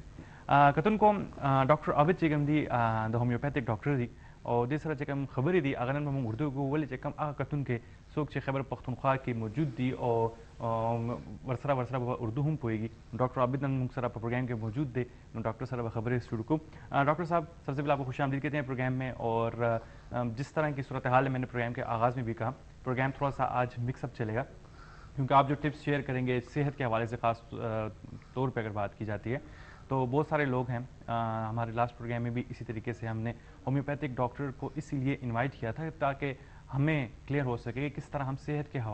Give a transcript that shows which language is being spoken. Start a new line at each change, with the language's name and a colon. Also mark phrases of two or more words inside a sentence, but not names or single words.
Pashto: کتن کوم ډاکټر عابد چې کوم دی د هومیوپیتھک ډاکټر دی او دې سره چې کوم خبرې دي هغه نن به موږ اردو کوو ولې چې کوم هغه کتون کې څوک چې خیبر پختونخوا کې موجود دي او ورسره به اردو هم پوهیږي ڈاکٹر عابد نن موږ سره په پروګرام کې موجود دی نو ڈاکٹر سره به خبریں شروع کو
Urdu: ڈاکٹر صاحب سب سے پہلے آپ کو خوش آمدید کہتے ہیں پروگرام میں اور جس طرح کی صورتحال ہے میں نے پروگرام کے آغاز میں بھی کہا پروگرام تھوڑا سا آج مکس اپ چلے گا کیونکہ آپ جو ٹپس شیئر کریں گے صحت کے حوالے سے خاص طور پہ اگر بات کی جاتی ہے تو بہت سارے لوگ ہیں ہمارے لاسٹ پروگرام میں بھی اسی طریقے سے ہم نے ہومیوپیتھک ڈاکٹر کو اسی لیے انوائٹ کیا تھا تاکہ ہمیں کلیئر ہو سکے کہ کس طرح ہم صحت کے